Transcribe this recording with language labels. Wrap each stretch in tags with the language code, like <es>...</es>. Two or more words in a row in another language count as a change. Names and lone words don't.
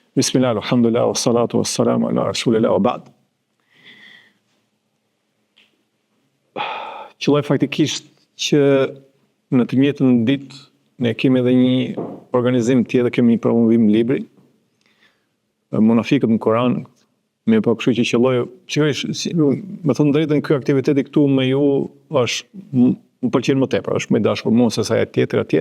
<ar>بسم الله، الحمد لله، والصلاة والسلام على رسول الله، وبعد.</ar> <sq>Qëlloj faktikisht që në të njëjtën ditë ne kemi edhe një organizim tjetër, kemi një promovim libri, Munafikët në Koran, me po kështu që qëlloj, me thënë drejtën, ky aktiviteti këtu me ju është, më pëlqen më tepër, është më i dashur mua se sa e tjetër atje.</sq>